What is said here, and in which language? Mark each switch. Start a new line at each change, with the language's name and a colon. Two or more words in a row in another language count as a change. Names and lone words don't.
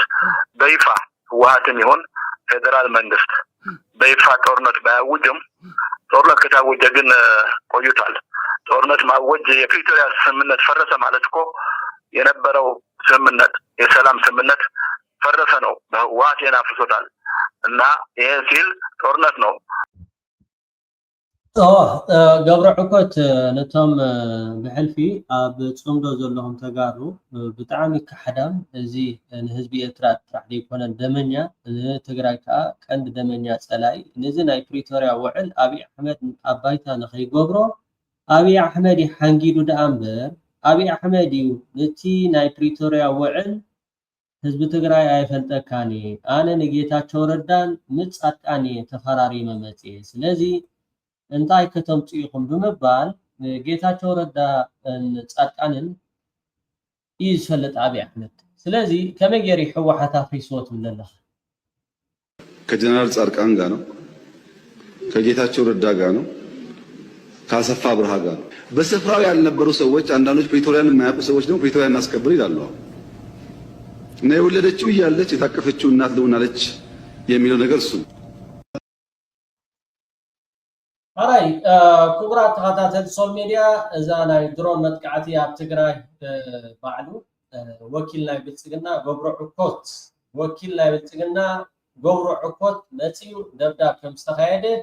Amharic: በይፋ ህወሓትም ይሁን ፌደራል መንግስት በይፋ ጦርነት ባያውጅም ጦርነት ከታወጀ ግን ቆይቷል። ጦርነት ማወጅ የፕሪቶሪያ ስምምነት ፈረሰ ማለት እኮ የነበረው ስምምነት የሰላም ስምምነት ፈረሰ ነው። በህወሓት ያናፍሶታል እና ይሄ ሲል ጦርነት ነው።
Tigrinya: ገብረ ዕኮት ነቶም ብሕልፊ ኣብ ፅምዶ ዘለኹም ተጋሩ ብጣዕሚ ካሕዳም እዚ ንህዝቢ ኤርትራ ጥራሕ ዘይኮነን ደመኛ ንትግራይ ከዓ ቀንዲ ደመኛ ፀላይ ነዚ ናይ ፕሪቶርያ ውዕል ኣብይ ኣሕመድ ኣብ ባይታ ንኸይገብሮ ኣብይ ኣሕመድ ሓንጊዱ ደኣ እምበር ኣብይ ኣሕመድ እዩ ነቲ ናይ ፕሪቶርያ ውዕል ህዝቢ ትግራይ ኣይፈልጠካኒ ኣነ ንጌታቸው ረዳን ምፃድቃኒ ተፈራሪመ መፅየ ስለዚ እንታይ ከተምፁ ኢኹም ብምባል ጌታቸው ረዳ ጻድቃንን እዩ ዝፈልጥ ኣብይ ኣሕመድ ስለዚ ከመይ ገይሩ ሕወሓት ኣፍሪስዎ ትብል ኣለኻ
Amharic: ከጀነራል ጻድቃን ጋር ነው ከጌታቸው ረዳ ጋር ነው ከአሰፋ ብርሃ ጋር ነው በስፍራው ያልነበሩ ሰዎች አንዳንዶች ፕሪቶሪያን የማያውቁ ሰዎች ደግሞ ፕሪቶሪያን እናስከብር ይላሉ እና የወለደችው እያለች የታቀፈችው እናት ልሆናለች የሚለው ነገር እሱ
Tigrinya: ኣራይ ክቡራት ተኸታተልቲ ሶል ሚድያ እዛ ናይ ድሮን መጥቃዕቲ ኣብ ትግራይ ባዕሉ ወኪል ናይ ብልፅግና ገብረ ዕኮት ወኪል ናይ ብልፅግና ገብረ ዕኮት መፂኡ ደብዳብ ከም ዝተካየደ